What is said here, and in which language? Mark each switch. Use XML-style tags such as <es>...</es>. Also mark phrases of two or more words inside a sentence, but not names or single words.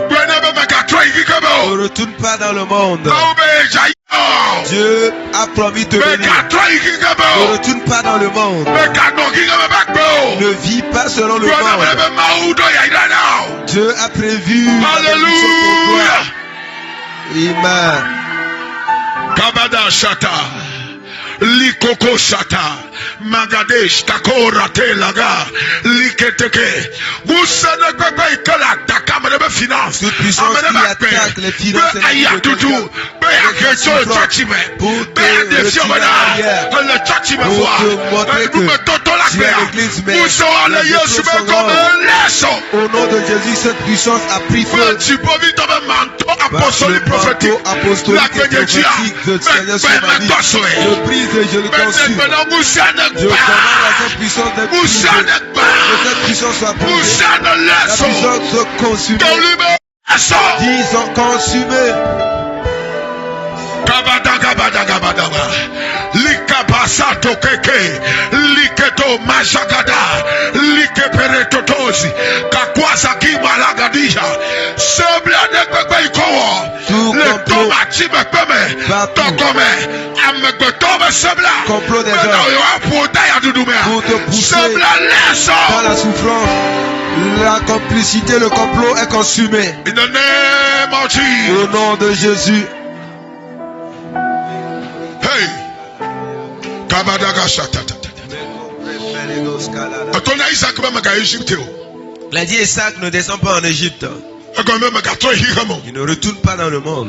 <fr>Ne retourne pas dans le monde. Dieu a promis de te bénir. Ne retourne pas dans le monde. Ne vis pas selon le monde. Dieu a prévu la bénédiction pour toi. Amen. Kabada Shata. Likoko Shata. Magadesh Takora Telaga. Liketeke. Goussane Bebe Ikala Takamane Finance. Toute puissance qui attaque les finances et les tout. Pour te retirer arrière. Pour te montrer que tu es l'église, mais les choses sont grandes. Au nom de Jésus, cette puissance a pris feu. Apostolique prophétique, la bénédiction de Seigneur sur ma vie. Je brise et je le consume. Je commande à cette puissance d'être brisée. Que cette puissance soit brisée. La puissance soit consumée. Disons consumée. Likabasato keke, liketo mashakada, likeperetotosi, kakwasaki malagadija, seblade kwekwe ikowo, le tomati mekpeme, tokome, amekpetome sebla, complot des hommes pour te pousser dans la souffrance. La complicité, le complot est consumé.</fr> <en>In the name of Jesus.</en> <fr>Au nom de Jésus. Hey, Kabadaga Shatata. Il a dit Isaac ne descend pas en Égypte. Il ne retourne pas dans le monde.</fr>